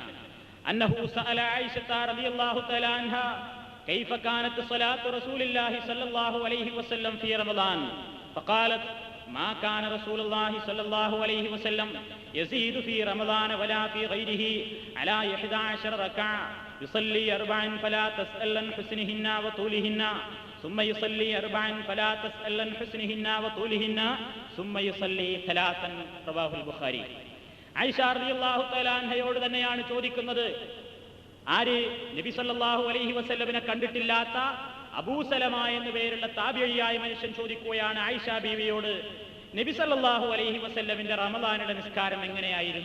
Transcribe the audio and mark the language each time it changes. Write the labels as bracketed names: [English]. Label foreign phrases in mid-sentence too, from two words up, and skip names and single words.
[Arabic] أنه سأل عائشة رضي الله تعالى عنها كيف كانت صلاة رسول الله صلى الله عليه وسلم في رمضان فقالت ما كان رسول الله صلى الله عليه وسلم يزيد في رمضان ولا في غيره على 11 ركعة يصلي 4 فلا تسأل عن حسنهن وطولهن ثم يصلي 4 فلا تسأل عن حسنهن وطولهن ثم يصلي 3 رواه البخاري. [Malayalam] ആയിഷ [Arabic] رضي الله تعالى عنها [Malayalam] തന്നെയാണ് ചോദിക്കുന്നത്. ആര്? നബി [Arabic] صلى الله عليه وسلم [Malayalam] കണ്ടിട്ടില്ലാത്ത അബൂ സലമ എന്ന പേരുള്ള താബിഈയായ മനുഷ്യൻ ചോദിക്കുകയാണ് ആയിഷ ബീവിയോട്, നബി [Arabic] صلى الله عليه وسلم [Malayalam] റമളാനിലെ നിസ്കാരം എങ്ങനെയായിരുന്നു?